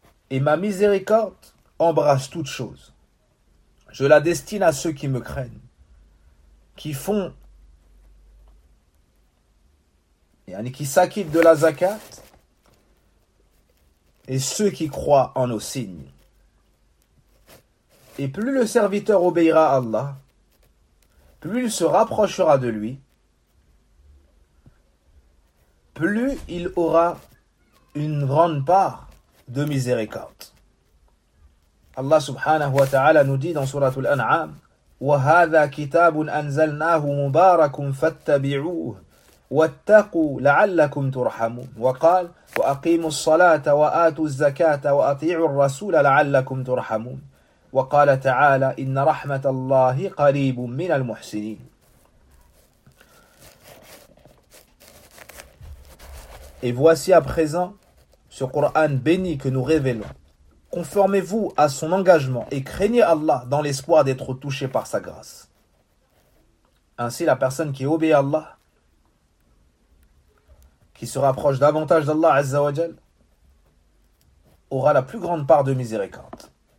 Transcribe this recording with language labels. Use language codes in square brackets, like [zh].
[fr] Et ma miséricorde embrasse toute chose. Je la destine à ceux qui me craignent, qui font, yani qui s'acquittent de la zakat, et ceux qui croient en nos signes. Et plus le serviteur obéira à Allah, plus il se rapprochera de lui, plus il aura une grande part de miséricorde. Allah subhanahu wa ta'ala nous dit dans sourate Al-An'am, [ar] وَهَذَا كِتَابٌ أَنْزَلْنَاهُ مُبَارَكٌ فَاتَّبِعُوهُ وَاتَّقُوا لَعَلَّكُمْ تُرْحَمُونَ وَقَالْ وَأَقِيمُوا الصَّلَاةَ وَآتُوا الزَّكَاةَ وَأَطِيعُوا الرَّسُولَ لَعَلَّكُمْ تُرْحَمُونَ وقال تعالى إن رحمة الله قريب من المحسنين. [fr] Et voici à présent ce Coran béni que nous révélons. Conformez-vous à son engagement et craignez Allah dans l'espoir d'être touché par sa grâce. Ainsi, la personne qui obéit à Allah, qui se rapproche davantage d'Allah Azza wa Jal, aura la plus grande part de miséricorde.